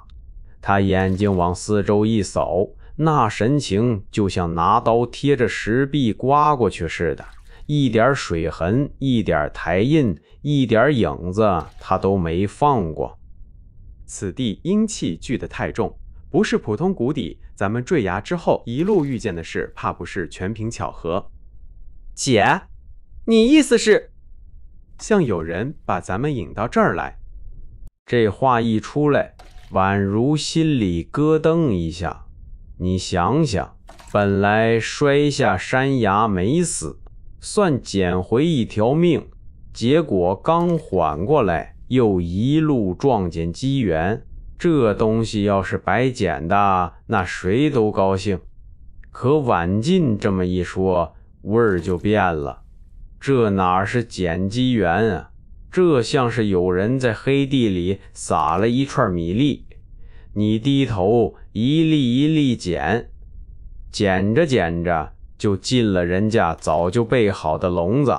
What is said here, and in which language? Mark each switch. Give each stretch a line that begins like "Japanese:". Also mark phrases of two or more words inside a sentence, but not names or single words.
Chinese: 她眼睛往四周一掃，那神情就像拿刀貼着石壁刮過去似的，一點水痕，一點苔印，一點影子他都沒放過。此地陰氣聚得太重，不是普通谷底，咱們坠崖之後一路遇見的事，怕不是全憑巧合。姐，你意思是像有人把咱們引到這兒來？这話一出來，宛如心裡咯噔一下。你想想，本來摔下山崖沒死，算撿回一條命，結果剛緩過來，又一路撞見機緣。這東西要是白撿的，那誰都高興。可婉進這麼一說，味兒就變了。這哪是撿機緣啊？這像是有人在黑地裡撒了一串米粒，你低頭一粒一粒撿，撿着撿着就進了人家早就備好的籠子。